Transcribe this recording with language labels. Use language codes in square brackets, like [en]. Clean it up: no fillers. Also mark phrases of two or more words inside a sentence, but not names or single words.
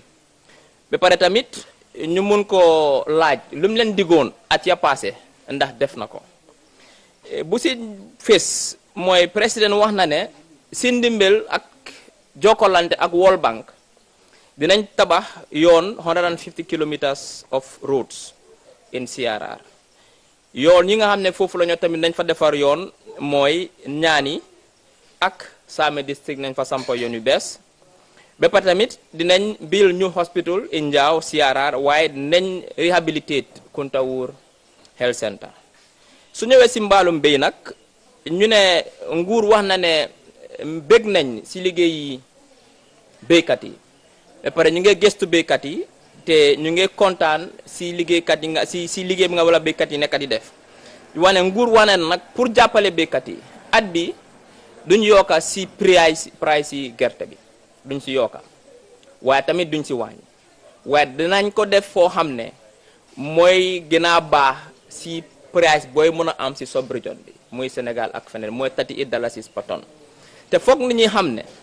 [wo] ba pare tamit ñu mun ko laaj lu mu leen digoon at ya passé ndax def na ko bu si fés mooy président wax na ne si ndimbal ak jokkalante ak World Bank dinañ tabax yoon [en] 150 kilometers of roads in CRR [wo] yoon yi nga xam ne foofu la ñoo tamit nañ fa defar yoon mooy ñaani ak Same district nañ fa sampa yoon yu bees ba pare tamit dinañ [en] build new hospital in Njaaw CRR [wo] waaye dinañ rehabilitate Kuntawur Health Center su ñëwee si mbaalum béy nag ñu ne nguur wax na ne bég nañ si liggéeyi béykat yi ba pare ñu ngi gëstu béykat yi te ñu ngi kontaan si liggéeykat yi nga si liggéey bi nga wala béykat yi nekk di def wane nguur wane na nag pour jàppale béykat yi at bi duñ yokka si price yi gerte bi duñ si yokka waaye tamit duñ si wàññi waaye dinañ ko def foo xam ne mooy gën a baax si price booy mën a am si sub-région bi muy Sénégal ak feneen mooy [en] $38 per tonne [wo] te foog nit ñi xam ne